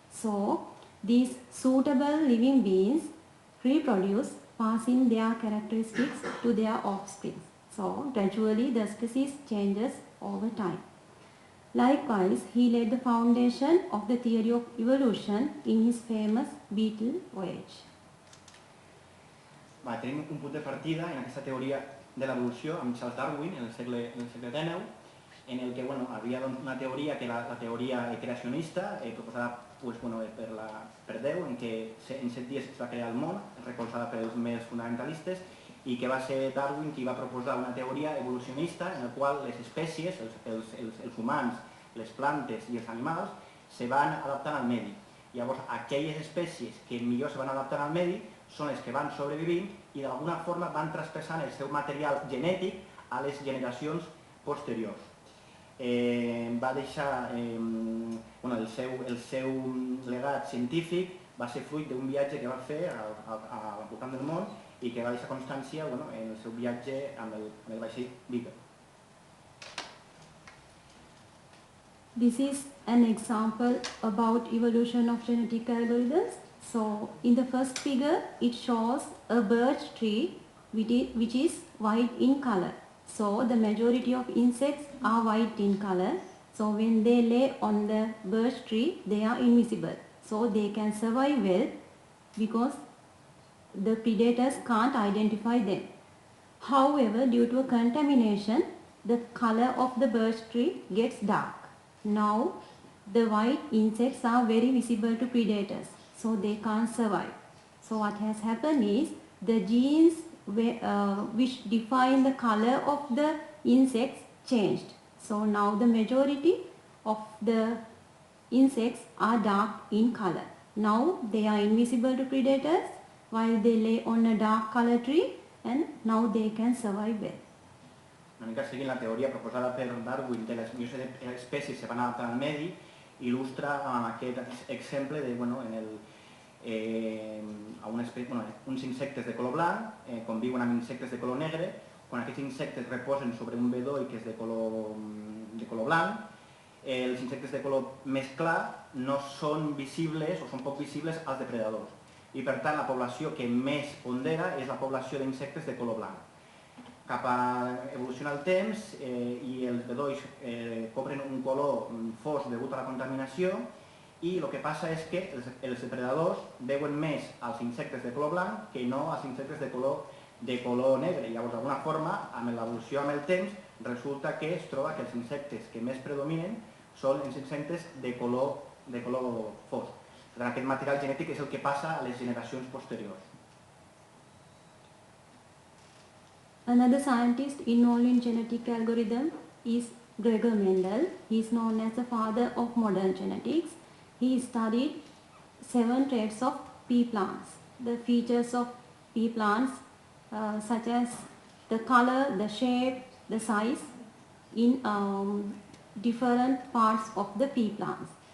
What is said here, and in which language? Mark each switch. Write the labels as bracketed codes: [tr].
[en] So these suitable living beings reproduce, passing their characteristics to their offspring. So gradually the species changes over time. Likewise, he laid the foundation of the theory of evolution in his famous Beetle Voyage. [ca] Tenim un punt de partida en aquesta teoria de l'evolució amb Charles Darwin en el segle XIX, en el que havia una teoria que era la teoria creacionista, proposada per Déu, en què en 7 dies es va crear el món, recolzada per els més fonamentalistes, i que va ser Darwin qui va proposar una teoria evolucionista en la qual les espècies, els humans, les plantes i els animals, se van adaptant al medi. Llavors, aquelles espècies que millor se van adaptant al medi són les que van sobrevivint i d'alguna forma van traspassant el seu material genètic a les generacions posteriors. Va deixar el seu legat científic, va ser fruit d'un viatge que va fer al voltant del món i que va deixar constància en el seu viatge amb el vaixell Beagle. [en] This is an example about evolution of genetic algorithms. So in the first figure it shows a birch tree which is white in color. So the majority of insects are white in color. So when they lay on the birch tree they are invisible. So they can survive well because the predators can't identify them. However, due to a contamination, the color of the birch tree gets dark. Now, the white insects are very visible to predators, so they can't survive. So what has happened is, the genes which define the color of the insects changed. So now the majority of the insects are dark in color. Now they are invisible to predators while they lay on a dark color tree, and now they can survive well. [ca] Una mica seguint la teoria proposada per Darwin de les millors espècies se van adaptar al medi, il·lustra amb aquest exemple de, uns insectes de color blanc conviuen amb insectes de color negre. Quan aquests insectes reposen sobre un bedoll que és de color blanc, els insectes de color més clar no són visibles o són poc visibles als depredadors. I per tant la població que més pondera és la població d'insectes de color blanc. Cap a evoluciona el temps i els bedolls cobren un color fosc degut a la contaminació, i el que passa és que els depredadors veuen més als insectes de color blanc que no als insectes de color negre. Llavors, d'alguna forma, amb l'evolució amb el temps, resulta que es troba que els insectes que més predominen són els insectes de color fosc. Per tant, aquest material genètic és el que passa a les generacions posteriors. [en] Another scientist involved in genetic algorithm is Gregor Mendel. He is known as the father of modern genetics. He studied 7 traits of pea plants. The features of pea plants such as the color, the shape, the size in different parts of the pea plants.